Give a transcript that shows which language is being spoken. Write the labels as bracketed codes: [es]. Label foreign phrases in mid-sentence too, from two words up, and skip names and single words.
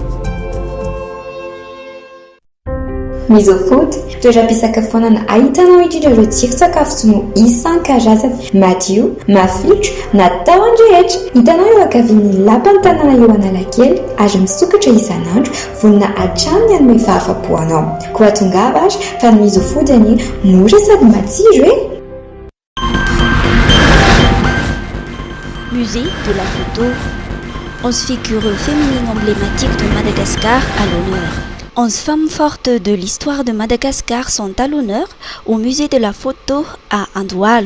[mg] Mizofood, toeram-pisakafoanana ahitanao indrindra ireo tsiron-tsakafo tsy no isan-karazany, madio, mafilotra, natao andrehetra. Hitanao eo ankavian'ny lapan'ny tanàna eo Analakely ary misokatra isan'andro vonona hatramin'ny hanome fahafapo anao. Koa tongava ary fa ny Mizofood any mora sady matsiro e. [fr] Musée de la photo. 11 figures féminines emblématiques de Madagascar à l'honneur. 11 femmes fortes de l'histoire de Madagascar sont à l'honneur au musée de la photo à Andoualou.